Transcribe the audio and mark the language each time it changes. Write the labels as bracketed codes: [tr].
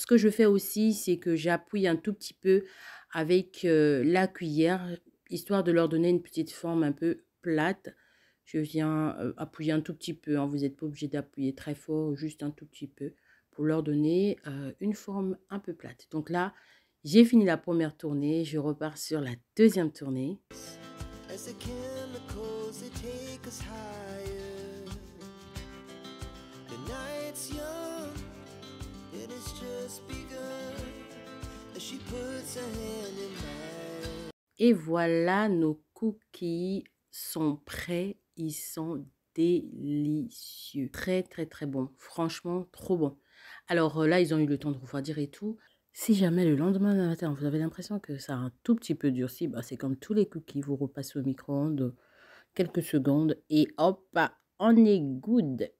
[fr] Ce que je fais aussi, c'est que j'appuie un tout petit peu avec la cuillère, histoire de leur donner une petite forme un peu plate. Je viens appuyer un tout petit peu, vous n'êtes pas obligé d'appuyer très fort, juste un tout petit peu, pour leur donner une forme un peu plate. Donc là, j'ai fini la première tournée, je repars sur la deuxième tournée. [en] as the chemicals they take us higher. The night's young, it has just begun as she puts her hand in mine. [fr] Et voilà, nos cookies sont prêts, ils sont délicieux. Très bon, franchement trop bon. Alors là, ils ont eu le temps de refroidir et tout. Si jamais le lendemain matin, vous avez l'impression que ça a un tout petit peu durci, c'est comme tous les cookies, vous repassez au micro-ondes quelques secondes et hop, on est good.